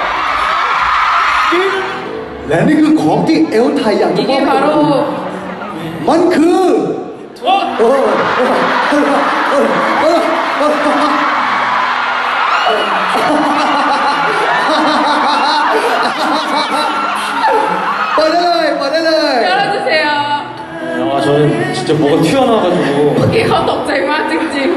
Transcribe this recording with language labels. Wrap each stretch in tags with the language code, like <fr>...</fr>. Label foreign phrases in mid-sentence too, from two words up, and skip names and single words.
<th>และนี่คือของที่เอลไทยอยากจะมอบ</th> <ko>이게</ko> <th>ให้กับคุณ</th> <ko>바로</ko> <th>มันคือ เปิดได้เลยเปิดได้เลย</th> <ko>열어주세요. 아, 저는 진짜 뭐가 튀어나와가지고</ko> <th>เมื่อกี้เขาตกใจมากจริง</th>